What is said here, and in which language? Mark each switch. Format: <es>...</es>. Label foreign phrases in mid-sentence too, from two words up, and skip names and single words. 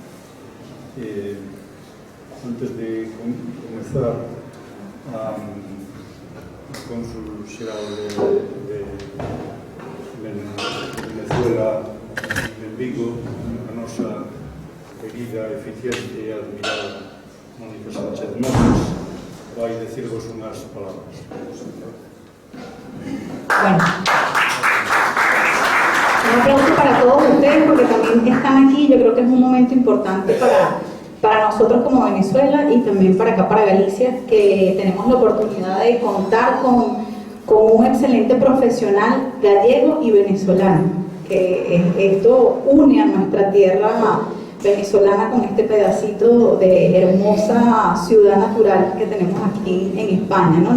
<gl>Antes de comezar, a Cónsul Xeral de Venezuela en Vigo, a nosa querida, eficiente e admirada Mónica Sánchez Montes, vai decirvos unhas palabras.</gl> <es>Bueno, un aplauso para todos ustedes porque también están aquí. Yo creo que es un momento importante para nosotros como Venezuela y también para acá, para Galicia, que tenemos la oportunidad de contar con un excelente profesional gallego y venezolano, que esto une a nuestra tierra venezolana con este pedacito de hermosa ciudad natural que tenemos aquí en España, ¿no?</es>